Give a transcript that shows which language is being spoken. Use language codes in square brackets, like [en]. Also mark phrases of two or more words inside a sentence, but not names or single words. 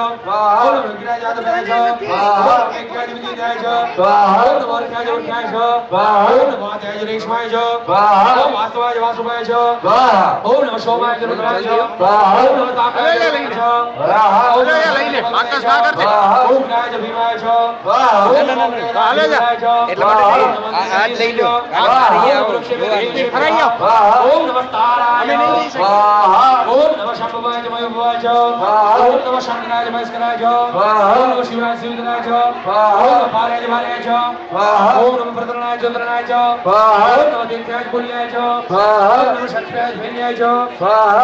[sa] स्वाहा ओम नमः गिराय च आदव्याय च स्वाहा ओम नमः यज्ञाय च विद्याय च स्वाहा ओम नमः अर्घ्याय च वर्घ्याय च स्वाहा ओम नमः आद्याय च रेक्ष्माय च स्वाहा ओम वासवाय च वासुभाय च स्वाहा ओम नमः सोमाय च रुद्राय च स्वाहा ओम नमः तापाय च वरुणाय च स्वाहा ओम नमः लઈને [gu] આકાશ ના કરજે. [sa] ओम गिराय च भीमाय च स्वाहा ओम नमः [gu] હાલે જા. એટલા માટે આજ લઈ લો આ ફરી આવો ફરાઈ આવો [sa] स्वाहा ओम नमः ताराय [gu] અમે નહીં લઈ શકીએ. [sa] स्वाहा ओम नमः शंभुवाय च मयूरवाय च स्वाहा ओम नमः शंकराय च महेश्वराय च स्वाहा ओम नमः शिवाय च शिवधराय च स्वाहा ओम नमः भार्याय च भार्याय च स्वाहा ओम नमः प्रतरणाय च चंद्रनाय च स्वाहा ओम नमः दीक्षाय च पुण्याय च स्वाहा ओम नमः शक्त्याय च भेन्याय च स्वाहा